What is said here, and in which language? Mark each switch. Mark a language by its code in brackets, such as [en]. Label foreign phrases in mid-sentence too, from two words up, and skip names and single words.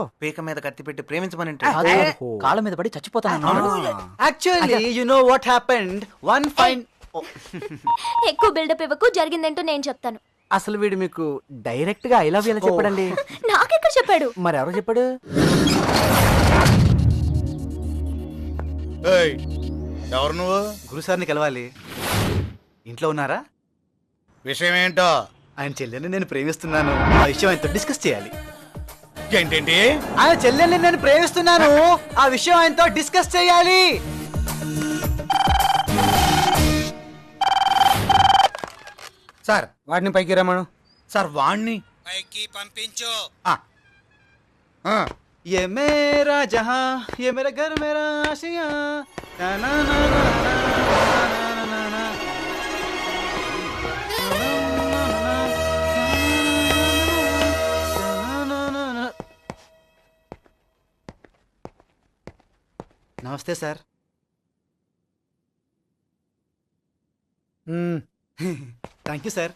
[te] పీక మీద కత్తి పెట్టి ప్రేమించమని కాళ్ళ మీద పడి చచ్చిపోతాను. [en] Actually you know what happened. One fine. [te] ఎక్కువ బిల్డప్ ఇవ్వకు, జరిగిందేంటో నేను చెప్తాను. అసలు వీడు మీకు డైరెక్ట్ గా [en] I love you [te] ఎలా చెప్పాడండి? నాకెక్కడ చెప్పాడు? మరి ఎవరో చెప్పాడు? ఎవరు నువ్వు? గురుసార్ని కలవాలి. ఇంట్లో ఉన్నారా? విషయం ఏంటో? ఆయన చెల్లెల్ని నేను ప్రేమిస్తున్నాను. ఆ విషయం ఆయనతో డిస్కస్ చేయాలి. ఏంటేంటి? ఆయన చెల్లెల్ని నేను ప్రేమిస్తున్నాను. ఆ విషయం ఆయనతో డిస్కస్ చేయాలి. సార్, వాడిని పైకి రమ్మను. సార్, వాణ్ణి పైకి పంపించు. [hi] ये मेरा जहां, ये मेरा घर, मेरा आशिया. ना ना ना ना ना ना ना. [te] నమస్తే సార్. [en] Thank you sir.